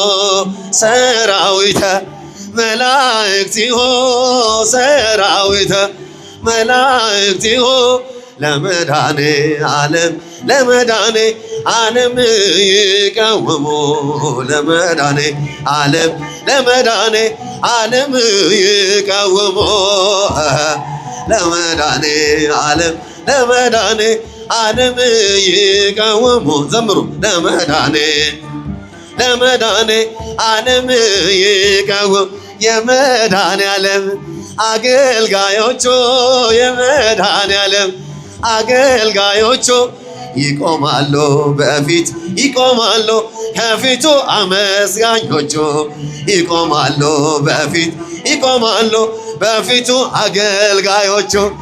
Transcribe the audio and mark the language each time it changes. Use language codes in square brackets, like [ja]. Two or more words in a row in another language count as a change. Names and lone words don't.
[gez] ሰራዊተ መላእክቲሁ ሰራዊተ መላእክቲሁ ለመድኃኔ ዓለም ለመድኃኔ ዓለም ይቀውሙ ለመድኃኔ ዓለም ለመድኃኔ ዓለም ይቀውሙ ለመድኃኔ ዓለም ለመድኃኔ ዓለም ይቀውሙ ዘምሩ ለመድኃኔ ለመድኃኔ ዓለም ይቀውሙ [am] የመድኃኔ ዓለም አገልጋዮቹ የመድኃኔ ዓለም አገልጋዮቹ ይቆማሉ በፊት ይቆማሉ ከፊቱ አመስጋኞቹ ይቆማሉ በፊት ይቆማሉ በፊቱ አገልጋዮቹ